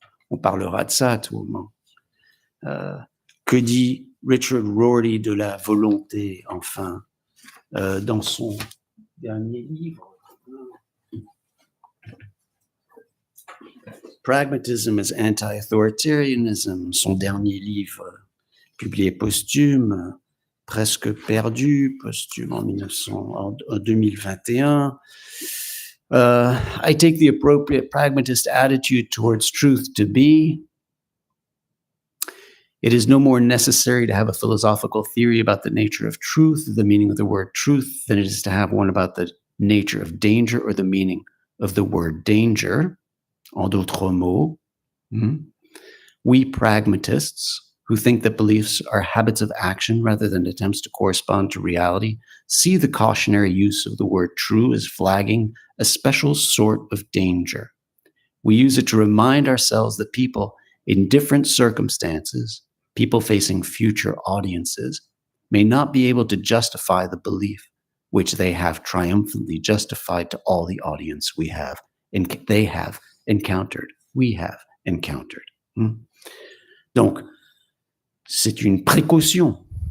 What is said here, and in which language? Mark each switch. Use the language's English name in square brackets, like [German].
[French] On parlera de ça à tout moment. Que dit Richard Rorty de la volonté, enfin, dans son dernier livre, Pragmatism as Anti-Authoritarianism, son dernier livre publié posthume, presque perdu, posthume en 2021. [English] I take the appropriate pragmatist attitude towards truth to be: it is no more necessary to have a philosophical theory about the nature of truth, the meaning of the word truth, than it is to have one about the nature of danger or the meaning of the word danger. [French] En d'autres mots, [English] we pragmatists, who think that beliefs are habits of action rather than attempts to correspond to reality, see the cautionary use of the word true as flagging a special sort of danger. We use it to remind ourselves that people in different circumstances, people facing future audiences, may not be able to justify the belief which they have triumphantly justified to all the audience we have and they have encountered, we have encountered. [French] Donc, c'est une précaution.